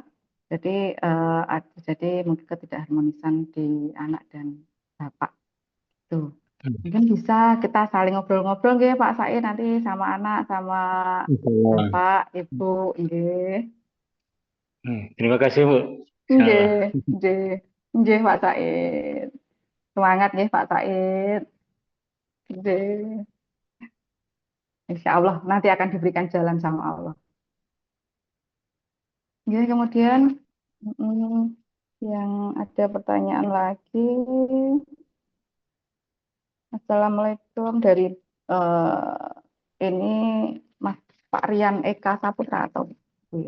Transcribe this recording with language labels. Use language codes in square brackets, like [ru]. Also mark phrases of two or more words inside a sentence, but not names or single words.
[id] Jadi jadi mungkin ketidakharmonisan di anak dan bapak itu. Mungkin bisa kita saling ngobrol-ngobrol nggih Pak Said nanti sama anak sama Insyaallah. bapak, ibu nggih. Terima kasih Bu. Insyaallah. Nggih, nggih, nggih Pak Said. Semangat nggih Pak Said. Nggih. [ar] إن شاء الله [id] nanti akan diberikan jalan sama Allah. Nggih, kemudian yang ada pertanyaan lagi. Assalamualaikum dari ini Mas Pak Rian Eka Saputra atau Bu ya.